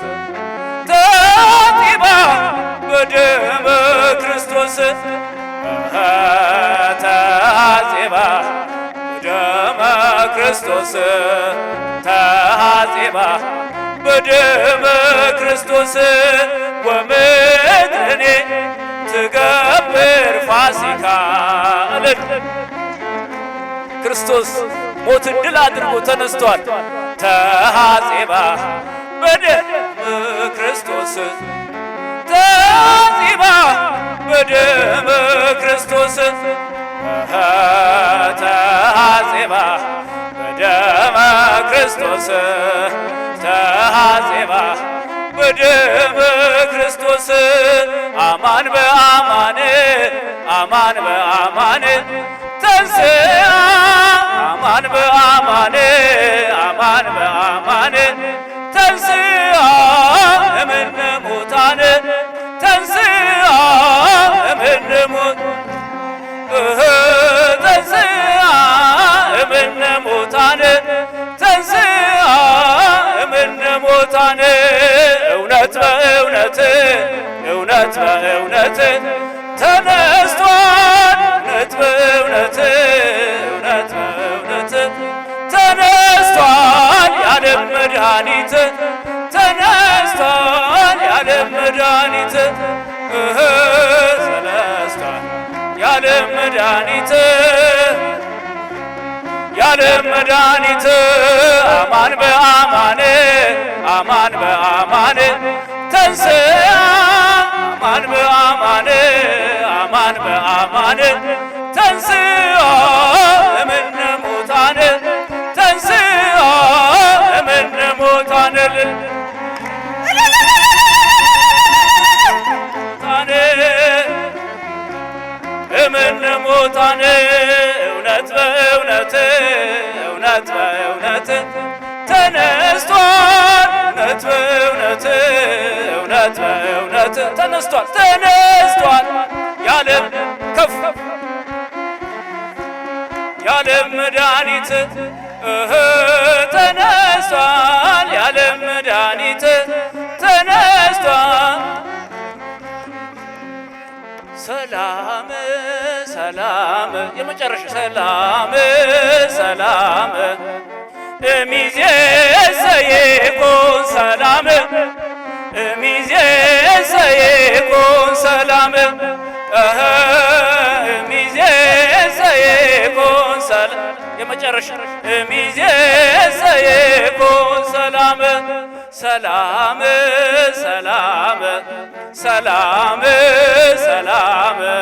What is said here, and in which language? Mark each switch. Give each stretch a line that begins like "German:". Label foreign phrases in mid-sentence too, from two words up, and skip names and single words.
Geez: ተአዜባ በደመ ክርስቶስ ተአዜባ በደመ ክርስቶስ ተአዜባ በደመ ክርስቶስ ወምድርኒ ትገብር ፋሲካ
Amharic: ክርስቶስ ሞትን ድል አድርጎ ተነስቷል።
Geez: ተአዜባ በደመ ክርስቶስ ተአዜባ በደመ ክርስቶስ ተአዜባ በደመ ክርስቶስ ተአዜባ በደመ ክርስቶስ አማን በአማን አማን በአማን ተንሥአ አማን በአማን አማን በአማን ተንሥአ እምነ ሙታን ተንሥአ እምነ ተንሥአ እምነ ሙታን ተንሥአ እምነ ሙታን
Amharic: እውነት በእውነት እውነት በእውነት ተነስቷል እውነት በእውነት እውነት በእውነት ተነስቷል የዓለም መድኃኒት ተነስቷል የዓለም መድኃኒት ተነስቷል የዓለም መድኃኒት የዓለም መድኃኒት
Geez: አማን በአማን አማን በአማን ተንሥአ አማን በአማን አማን በአማን ተንሥአ እምነ ሙታን ተንሥአ እምነ ሙታን እምነ ሙታን
Amharic: እውነት በእውነት እውነት በእውነት ተነስቷል እውነት በእውነት እውነት በእውነት ተነስቷል ተነስቷል የዓለም ከፍ የዓለም መድኃኒት ተነስቷል የዓለም መድኃኒት ተነስቷል ሰላም ሰላም የመጨረሻ ሰላም ሰላም
Geez: እሚዜሰ ይኩን ሰላም እሚዜሰ ይኩን ሰላም እሚዜሰ ይኩን ሰላም የመጨረሻ እሚዜሰ ይኩን ሰላም ሰላም ሰላም ሰላም ሰላም